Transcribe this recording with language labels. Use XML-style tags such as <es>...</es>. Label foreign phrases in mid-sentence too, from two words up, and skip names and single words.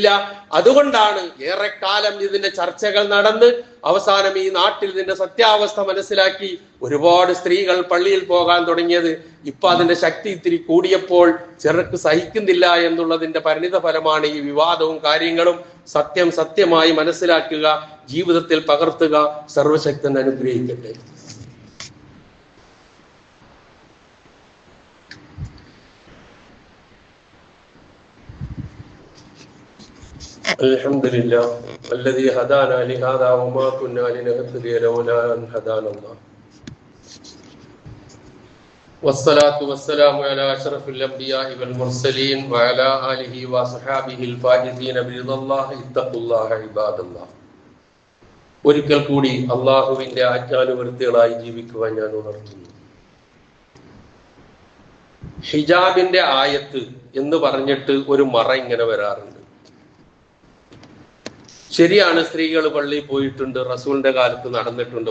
<ml>അതുകൊണ്ടാണ് ഏറെക്കാലം ഇതിന്റെ ചർച്ചകൾ നടന്ന് അവസാനം ഈ നാട്ടിൽ ഇതിന്റെ സത്യാവസ്ഥ മനസ്സിലാക്കി ഒരുപാട് സ്ത്രീകൾ പള്ളിയിൽ പോകാൻ തുടങ്ങിയത്. ഇപ്പൊ അതിന്റെ ശക്തി ഇത്തിരി കൂടിയപ്പോൾ ചിലർക്ക് സഹിക്കുന്നില്ല എന്നുള്ളതിന്റെ പരിണിത ഫലമാണ് ഈ വിവാദവും കാര്യങ്ങളും. സത്യം സത്യമായി മനസ്സിലാക്കുക, ജീവിതത്തിൽ പകർത്തുക. സർവശക്തൻ അനുഗ്രഹിക്കട്ടെ.</ml> <ar>الحمد لله الذي هدانا لهذا وما كنا لنهتدي لولا أن هدانا الله والصلاة والسلام على أشرف الأنبياء والمرسلين وعلى آله وصحابه الفائزين برضا الله اتقوا الله عباد الله.</ar> <ml>ഒരിക്കൽ കൂടി അള്ളാഹുവിന്റെ ആജ്ഞാനുവർത്തികളായി ജീവിക്കുവാൻ ഞാൻ ഉണർത്തുന്നു. ഹിജാബിന്റെ ആയത്ത് എന്ന് പറഞ്ഞിട്ട് ഒരു മറ ഇങ്ങനെ വരാറുണ്ട്. ശരിയാണ്, സ്ത്രീകൾ പള്ളിയിൽ പോയിട്ടുണ്ട്, റസൂലിന്റെ കാലത്ത് നടന്നിട്ടുണ്ട്.</ml>